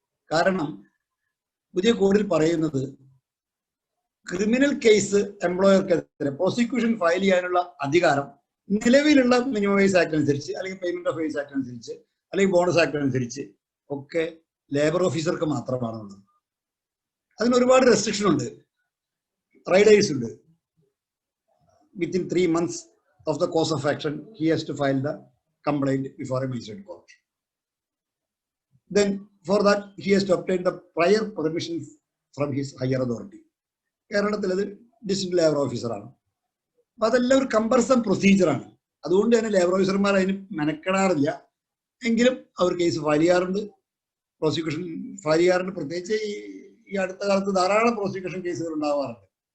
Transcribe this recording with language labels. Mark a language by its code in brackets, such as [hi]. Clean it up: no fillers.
[ml] കാരണം പുതിയ കോഡിൽ പറയുന്നത് ക്രിമിനൽ കേസ് എംപ്ലോയർക്കെതിരെ പ്രോസിക്യൂഷൻ ഫയൽ ചെയ്യാനുള്ള അധികാരം നിലവിലുള്ള മിനിമം വേജ് ആക്ട് അനുസരിച്ച് അല്ലെങ്കിൽ പേയ്മെന്റ് ഓഫ് വേജ് ആക്ട് അനുസരിച്ച് അല്ലെങ്കിൽ ബോണസ് ആക്ട് അനുസരിച്ച് ഒക്കെ ലേബർ ഓഫീസർക്ക് മാത്രമാണുള്ളത്. അതിന് ഒരുപാട് റെസ്ട്രിക്ഷൻ ഉണ്ട്, റൈഡേഴ്സ് ഉണ്ട്. [en] Within 3 months of the course of action, he has to file the complaint before a magistrate court. Then for that he has to obtain the prior permission from his higher authority. [ml] കേരളത്തിൽ അത് district labour ഓഫീസറാണ്. അപ്പൊ അതെല്ലാം ഒരു കമ്പൽസൺ പ്രൊസീജിയറാണ്. അതുകൊണ്ട് തന്നെ labour ഓഫീസർമാർ അതിന് മെനക്കെടാറില്ല. എങ്കിലും അവർ കേസ് ഫയൽ ചെയ്യാറുണ്ട്, പ്രോസിക്യൂഷൻ ഫയൽ ചെയ്യാറുണ്ട്. പ്രത്യേകിച്ച് ഈ അടുത്ത കാലത്ത് ധാരാളം പ്രോസിക്യൂഷൻ കേസുകൾ ഉണ്ടാവാറുണ്ട്.